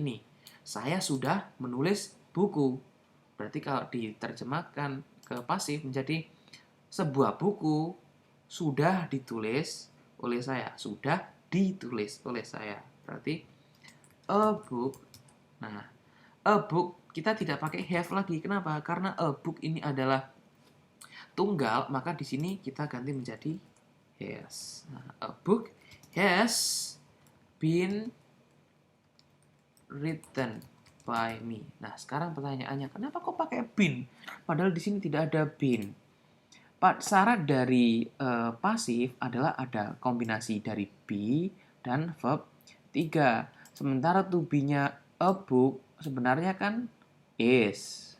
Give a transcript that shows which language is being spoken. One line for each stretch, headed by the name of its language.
Indonesian: Ini, saya sudah menulis buku. Berarti kalau diterjemahkan ke pasif menjadi sebuah buku sudah ditulis oleh saya. Sudah ditulis oleh saya. Berarti
English: a book.
Indonesian: Nah, a book kita tidak pakai have lagi. Kenapa? Karena a book ini adalah tunggal, maka di sini kita ganti menjadi has.
English: Nah, a book has been written by me.
Indonesian: Nah, sekarang pertanyaannya, kenapa kok pakai been? Padahal di sini tidak ada been. Syarat dari pasif adalah ada kombinasi dari be dan verb 3. Sementara to be-nya a book sebenarnya kan is.